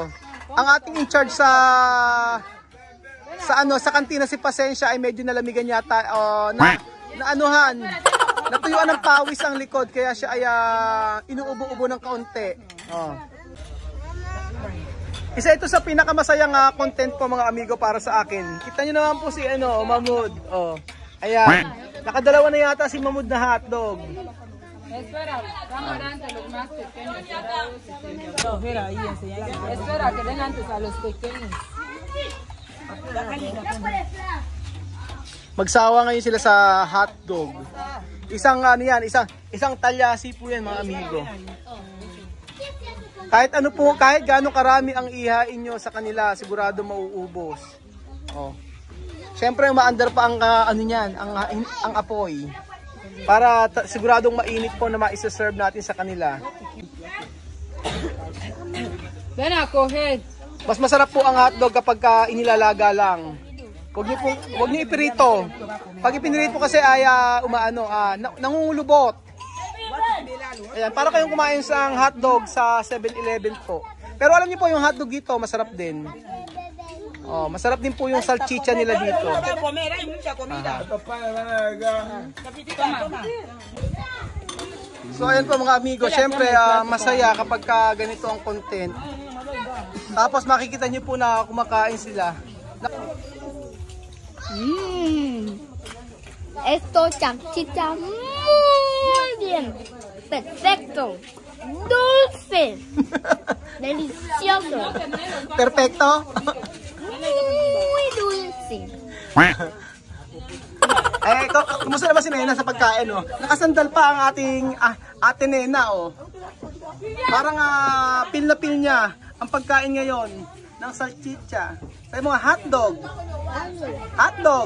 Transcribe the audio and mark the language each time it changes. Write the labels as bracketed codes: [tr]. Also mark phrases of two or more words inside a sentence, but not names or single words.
[tl] Ang ating [en] in charge [tl] sa kantina si Pasensya ay medyo nalamigan yata natuyuan ng pawis ang likod kaya siya ay inuubo-ubo ng kaunti. Oh. Isa ito sa pinakamasayang content po mga amigo para sa akin. Kita niyo naman po si Mahmoud. Oh. Ayan. Nakadalawa na yata si Mahmoud na hotdog. [es] Espera, vamos antes los más pequeños. Espera, que den antes a los pequeños. [tl] Magsawa ngayon sila sa hotdog. Isang isang talyasi po yan mga amigo. Kahit kahit gaano karami ang ihain nyo sa kanila, sigurado mauubos. Oh. Siyempre maandar pa ang ang apoy. Para siguradong mainit po na ma-serve natin sa kanila. [es] Ven a coger. [tl] Mas masarap po ang hotdog kapag inilalaga lang. Huwag niyo ipirito. Pag ipinirito kasi ay nangungulubot. Ayan, para kayong kumain sa hotdog sa 7-Eleven po. Pero alam niyo po yung hotdog dito, masarap din. Oh, masarap din po yung salchicha nila dito. So ayan po mga amigo, syempre masaya kapag ganito ang content. Tapos makikita niyo po na kumakain sila. [es] Esto salchicha muy bien. Perfecto. Dulce. Delicioso. Perfecto. Muy dulce. [tl] Kumusta naman si Nena sa pagkain, oh? Nakasandal pa ang ating ate Nena, oh. Parang pil na pil niya ang pagkain ngayon ng salchicha. Sa mga hotdog. Hotdog.